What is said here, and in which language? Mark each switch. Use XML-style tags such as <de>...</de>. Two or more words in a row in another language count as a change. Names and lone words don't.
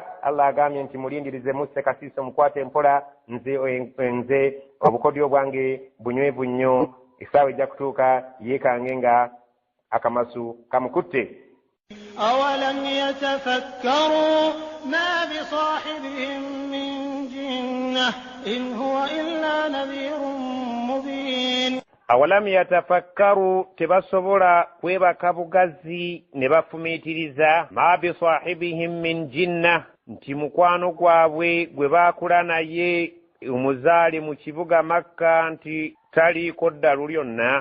<lg>Allah agambye nti mulindirize musse kasiiso mukwate mpola nze obukodyo bwange bunywevu nnyo. essaawa ejja kutuuka yeekange nga akamasu kamukutte.</lg> <ar>أولم يتفكروا ما بصاحبهم من جنة إن هو إلا نذير مبين. أولم يتفكروا</ar> <lg>tebasobola kwebaka bugazi ne bafumiitiriza</lg> <ar>ما بصاحبهم من جنة</ar> <lg>nti mukwano gwabwe gwe baakula naye omuzaale mu kibuga Makka nti taliiko ddalu lyonna.</lg>